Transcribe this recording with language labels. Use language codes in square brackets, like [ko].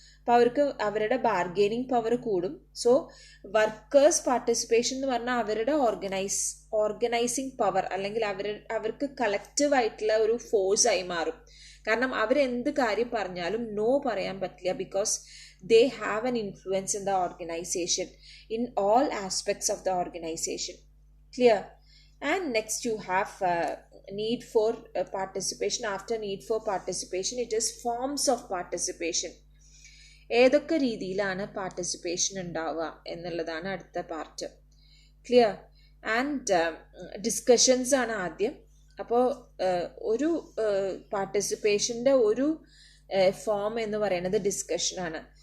[ml] അപ്പോൾ അവർക്ക് അവരുടെ ബാർഗെയിനിങ് പവർ കൂടും. സോ വർക്കേഴ്സ് പാർട്ടിസിപ്പേഷൻ എന്ന് പറഞ്ഞാൽ അവരുടെ ഓർഗനൈസിങ് പവർ അല്ലെങ്കിൽ അവർക്ക് കളക്റ്റീവ് ആയിട്ടുള്ള ഒരു ഫോഴ്സ് ആയി മാറും. കാരണം അവരെന്ത് കാര്യം പറഞ്ഞാലും നോ പറയാൻ പറ്റില്ല. [en] Because they have an influence in the organisation in all aspects of the organisation. Clear? And next you have need for participation. After need for participation, it is forms of participation. [ml] ഏതൊക്കെ രീതിയിലാണ് participation ഉണ്ടാവുക എന്നുള്ളതാണ് അടുത്ത part. Clear? And discussions ആണ് ആദ്യം. അപ്പോൾ ഒരു പാർട്ടിസിപ്പേഷൻ്റെ ഒരു ഫോം എന്ന് പറയുന്നത് ഡിസ്കഷനാണ്.